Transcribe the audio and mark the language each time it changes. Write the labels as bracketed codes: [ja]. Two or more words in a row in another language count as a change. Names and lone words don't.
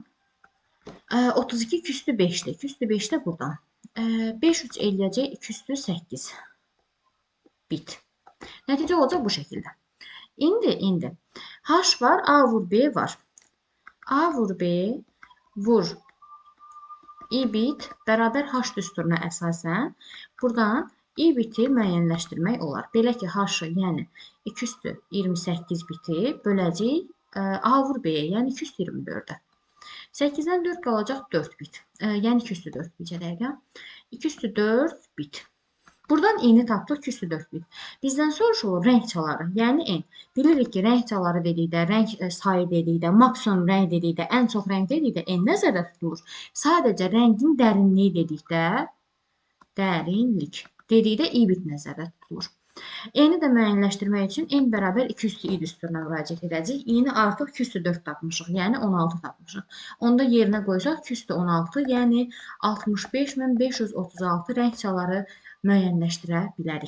[az] 32 2 5-dir. 2 5 də buradan. 5 3 eləyəcək 2 8 bit. Nəticə olacaq bu şəkildə. İndi H var, A vur B var. A vur B vur i bit bərabər H düsturuna əsasən buradan i-biti müəyyənləşdirmək olar. Belə ki, h-ı, yəni 2 28 biti böləcək A vur B-yə, yəni 224-ə. 8-dən 4 qalacaq 4 bit. Yəni 204 bitə dəqiqə. 204 bit. Buradan i-ni tapdıq 204 bit. Bizdən soruşulur rəng çaları, yəni n. Bilirik ki, rəng çaları dedikdə, rəng sayı dedikdə, maksimum rəng dedikdə, ən çox rəng dedikdə n nəzərdə tutulur. Sadəcə rəngin dərinliyi dedikdə, dərinlik dedikdə i-bit nəzərdə tutulur. N-i də müəyyənləşdirmək üçün n bərabər 2 üstü i düsturuna müraciət edəcək. I-ni artıq 2 üstü 4 tapmışıq, yəni 16 tapmışıq. Onda yerinə qoysaq 2 üstü 16, yəni 65536 rəng çaları müəyyənləşdirə bilərik.